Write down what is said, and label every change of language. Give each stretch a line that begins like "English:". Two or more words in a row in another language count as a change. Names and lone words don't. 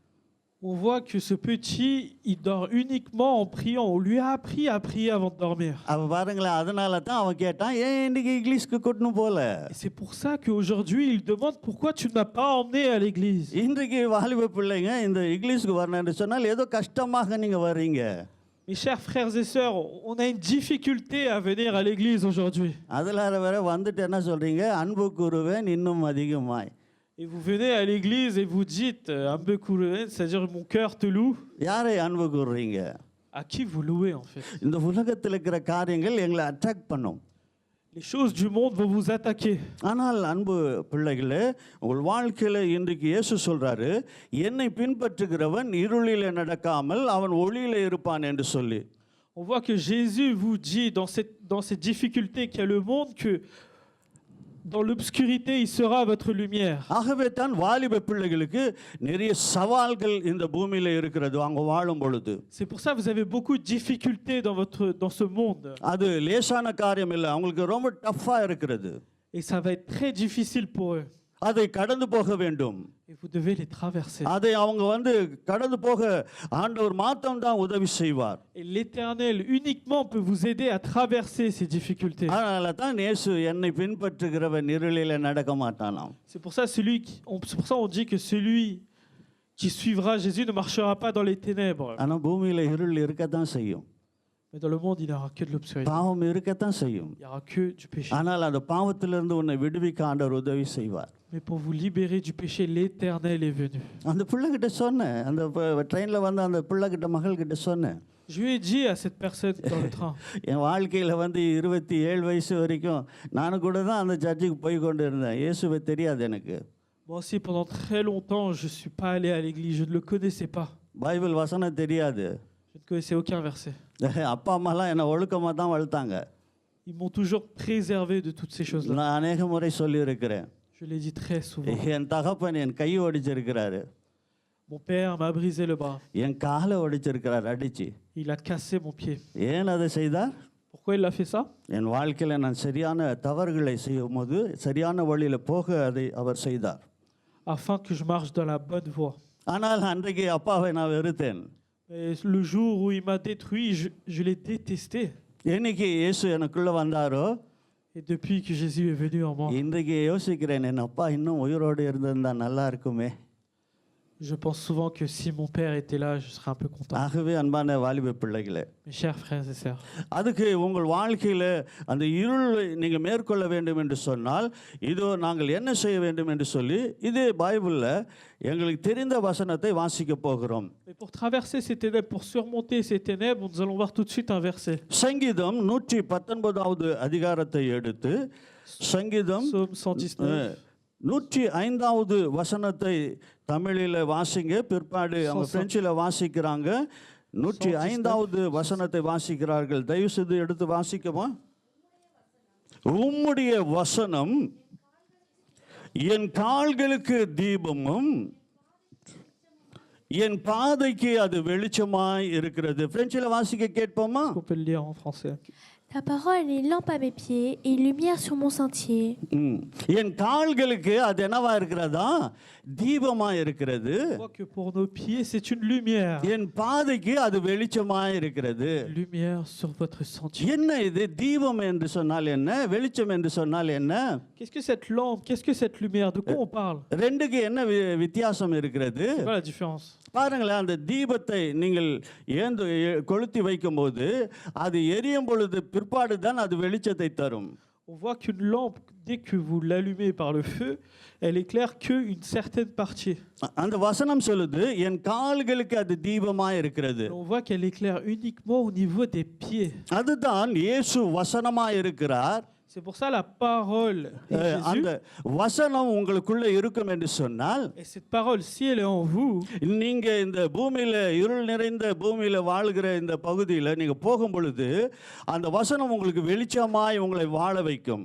French: on voit que ce petit, il dort uniquement en priant. On lui a appris à prier avant de dormir.
Tamil: அவன் பாருங்களேன், அதனால தான் அவன் கேட்டான், ஏன் இன்னைக்கு இங்கிலீஷ்க்கு கூட்டின்னு போல?
French: Et c'est pour ça qu'aujourd'hui, il demande pourquoi tu ne m'as pas emmené à l'église.
Tamil: இன்றைக்கு வாலிப பிள்ளைங்க இந்த இங்கிலீஷ்க்கு வரணும்னு சொன்னால் ஏதோ கஷ்டமாக நீங்கள் வர்றீங்க.
French: Mes chers frères et sœurs, on a une difficulté à venir à l'église aujourd'hui.
Tamil: அதில் வேற வந்துட்டு என்ன சொல்கிறீங்க? அன்பு கூறுவேன் இன்னும் அதிகமாய்.
French: Et vous venez à l'église et vous dites, c'est-à-dire mon cœur te loue.
Tamil: யாரை அன்பு கூறுறீங்க?
French: À qui vous louez en fait?
Tamil: இந்த உலகத்தில் இருக்கிற காரியங்கள் எங்களை அட்ராக்ட் பண்ணும்.
French: Les choses du monde vont vous attaquer.
Tamil: ஆனால் அன்பு பிள்ளைகளே, உங்கள் வாழ்க்கையில் இன்றைக்கு இயேசு சொல்றாரு, என்னை பின்பற்றுகிறவன் இருளிலே நடக்காமல் அவன் ஒளியிலே இருப்பான் என்று சொல்லி.
French: On voit que Jésus vous dit dans cette difficulté qu'a le monde que dans l'obscurité, il sera votre lumière.
Tamil: ஆகவே தான் வாலிப பிள்ளைகளுக்கு நிறைய சவால்கள் இந்த பூமியில இருக்கிறது அவங்க வாழும் பொழுது.
French: C'est pour ça que vous avez beaucoup de difficultés dans ce monde.
Tamil: அது லேசான காரியம் இல்லை, அவங்களுக்கு ரொம்ப டஃப்பா இருக்கிறது.
French: Et ça va être très difficile pour eux.
Tamil: அதை கடந்து போக வேண்டும்.
French: Et vous devez les traverser.
Tamil: அதை அவங்க வந்து கடந்து போக ஆண்டவர் மாத்திரம் தான் உதவி செய்வார்.
French: Et l'Éternel uniquement peut vous aider à traverser ces difficultés.
Tamil: அதனால தான் இயேசு என்னை பின்பற்றுகிறவன் இருளிலே நடக்க மாட்டானாம்.
French: C'est pour ça on dit que celui qui suivra Jésus ne marchera pas dans les ténèbres.
Tamil: ஆனா பூமியில இருள் இருக்கத்தான் செய்யும்.
French: Mais dans le monde, il n'y aura que de l'obscurité.
Tamil: பாவம் இருக்கத்தான் செய்யும்.
French: Il n'y aura que du péché.
Tamil: ஆனால் அந்த பாவத்திலிருந்து உன்னை விடுவிக்க ஆண்டவர் உதவி செய்வார்.
French: Mais pour vous libérer du péché, l'Éternel est venu.
Tamil: அந்த பிள்ளைகிட்ட சொன்னேன், அந்த ட்ரெயினில் வந்து அந்த பிள்ளைகிட்ட மகள்கிட்ட சொன்னேன்.
French: Je lui ai dit à cette personne dans le train.
Tamil: என் வாழ்க்கையில் வந்து 27 வயசு வரைக்கும் நானும் கூட தான் அந்த சர்ச்சுக்கு போய் கொண்டு இருந்தேன். இயேசுவை தெரியாது எனக்கு.
French: Moi aussi, pendant très longtemps, je ne suis pas allé à l'église. Je ne le connaissais pas.
Tamil: பைபிள் வசனம் தெரியாது.
French: Je ne connaissais aucun verset.
Tamil: அப்பா அம்மாலாம் என்னை ஒழுக்கமாக தான் வளர்த்தாங்க.
French: Ils m'ont toujours préservé de toutes ces choses-là.
Tamil: நான் அநேக முறை சொல்லியிருக்கிறேன்.
French: Je l'ai dit très souvent.
Tamil: என் தகப்பன் என் கையை ஒடிச்சிருக்கிறாரு,
French: Mon père m'a brisé le bras.
Tamil: என் காலை ஒடிச்சிருக்கிறார் அடிச்சு.
French: Il a cassé mon pied.
Tamil: ஏன் அதை செய்தார்?
French: Pourquoi il a fait ça?
Tamil: என் வாழ்க்கையில் நான் சரியான தவறுகளை செய்யும் போது சரியான வழியில் போக அதை அவர் செய்தார்.
French: Afin que je marche dans la bonne voie.
Tamil: ஆனால் அன்றைக்கு அப்பாவை நான் வெறுத்தேன்.
French: Et le jour où il m'a détruit, je l'ai détesté.
Tamil: என்னைக்கு இயேசு எனக்குள்ளே வந்தாரோ,
French: Et depuis que Jésus est venu en moi,
Tamil: இன்றைக்கு யோசிக்கிறேன், என் அப்பா இன்னும் உயிரோடு இருந்திருந்தா நல்லா இருக்குமே.
French: je pense souvent que si mon père était là, je serais un peu content.
Tamil: ஆகவே அன்பான வாலிப பிள்ளைகளே,
French: Mes chers frères et sœurs,
Tamil: அதுக்கு உங்கள் வாழ்க்கையில் அந்த இருளை நீங்கள் மேற்கொள்ள வேண்டும் என்று சொன்னால் இதோ நாங்கள் என்ன செய்ய வேண்டும் என்று சொல்லி இதே பைபிளில் எங்களுக்கு தெரிந்த வசனத்தை வாசிக்க போகிறோம்.
French: mais pour traverser ces ténèbres, pour surmonter ces ténèbres, nous allons voir tout de suite un verset.
Tamil: சங்கீதம் 119வது அதிகாரத்தை எடுத்து சங்கீதம்
French: Psaume 119.
Tamil: 105வது வசனத்தை தமிழில் வாசிங்க, பிற்பாடு அவங்க பிரெஞ்சில் வாசிக்கிறாங்க. 105வது வசனத்தை வாசிக்கிறார்கள். தயவு செய்து எடுத்து வாசிக்கமா. உம்முடைய வசனம் என் கால்களுக்கு தீபமும் என் பாதைக்கு அது வெளிச்சமாய் இருக்கிறது. பிரெஞ்சில் வாசிக்க கேட்போமா?
French: On peut le lire en français. Ta parole est lampe à mes pieds et lumière sur mon sentier.
Tamil: என் கால்களுக்கு அது என்னவா இருக்கிறதா? தீபமா இருக்கிறது.
French: On voit que pour nos pieds, c'est une lumière.
Tamil: என் பாதைக்கு அது வெளிச்சமா இருக்கிறது.
French: Lumière sur votre sentier.
Tamil: என்ன இது? தீபம் என்று சொன்னால் என்ன? வெளிச்சம் என்று சொன்னால் என்ன?
French: Qu'est-ce que cette lampe? Qu'est-ce que cette lumière? De quoi on parle?
Tamil: ரெண்டுக்கு என்ன வித்தியாசம் இருக்கிறது?
French: C'est quoi la différence?
Tamil: பாருங்களேன், அந்த தீபத்தை நீங்கள் ஏந்து கொளுத்தி வைக்கும்போது அது எரியும் பொழுது பிற்பாடு தான் அது வெளிச்சத்தை தரும்.
French: On voit qu'une lampe, dès que vous l'allumez par le feu, elle éclaire qu'une certaine partie.
Tamil: அந்த வசனம் சொல்லுது என் கால்களுக்கு அது தீபமாய் இருக்கிறது.
French: On voit qu'elle éclaire uniquement au niveau des pieds.
Tamil: அதுதான் இயேசு வசனமாய் இருக்கிறார்.
French: C'est pour ça la parole est Jésus.
Tamil: அந்த வசனம் உங்களுக்குள்ள இருக்கும் என்று சொன்னால்,
French: Et cette parole, si elle est en vous,
Tamil: நீங்க இந்த பூமியில இருள் நிறைந்த பூமியில வாழ்கிற இந்த பகுதியில் நீங்க போகும் பொழுது அந்த வசனம் உங்களுக்கு வெளிச்சமாய் உங்களை வாழ வைக்கும்.